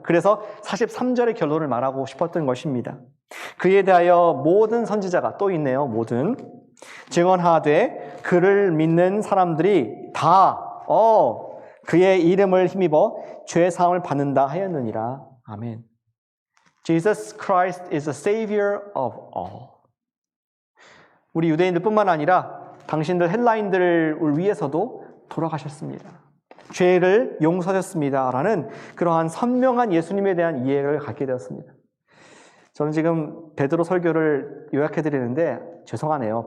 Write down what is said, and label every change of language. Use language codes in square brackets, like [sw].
[ko] 그래서 43절의 결론을 말하고 싶었던 것입니다. 그에 대하여 모든 선지자가 또 있네요. 모든 증언하되 그를 믿는 사람들이 다 그의 이름을 힘입어 죄 사함을 받는다 하였느니라. 아멘. [en] Jesus Christ is the Savior of all. [ko] 우리 유대인들뿐만 아니라 당신들 헬라인들을 위해서도 돌아가셨습니다. 죄를 용서하셨습니다라는 그러한 선명한 예수님에 대한 이해를 갖게 되었습니다. 저는 지금 베드로 설교를 요약해드리는데 죄송하네요.